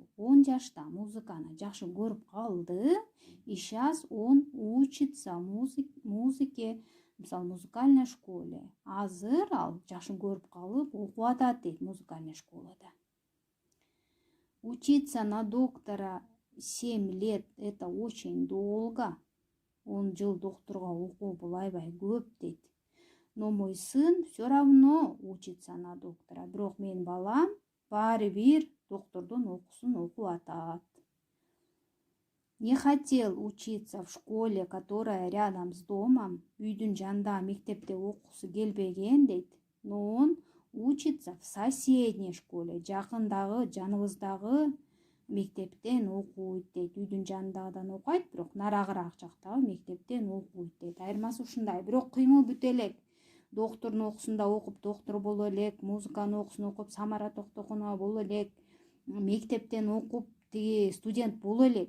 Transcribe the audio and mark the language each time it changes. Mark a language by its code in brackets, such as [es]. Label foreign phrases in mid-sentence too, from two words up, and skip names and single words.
[ky] 10 жашта музыканы жакшы көрүп калды, [ru] и сейчас он учится музыке, мисалы музыкальной школе. [ky] Азыр ал жакшы көрүп калып окуп атат дейт [ru] музыкальный школада. Учиться на доктора 7 лет это очень долго. [ky] 10 жыл доктурга окуу бул аябай көп дейт. [ru] Но мой сын все равно учится на доктора. [ky] Бирок менин балам баары бир доктордун окуусун окуп атат. [ru] Не хотел учиться в школе, которая рядом с домом. [ky] Үйдүн жанында мектепте окуусу келбеген дейт. [ru] Но он учится в соседней школе. [ky] Жакындагы, жаныбыздагы мектептен окуйт дейт. Үйдүн жанындагыдан окуйт, бирок нарагыраак жактагы мектептен окуйт дейт. Айырмасы ушундай. Бирок кыймыл бүт элек. Доктордун окуусунда окуп доктор боло элек, музыканын окуусун окуп Самара Токтогунова боло элек, мектептен окуп тиги студент боло элек.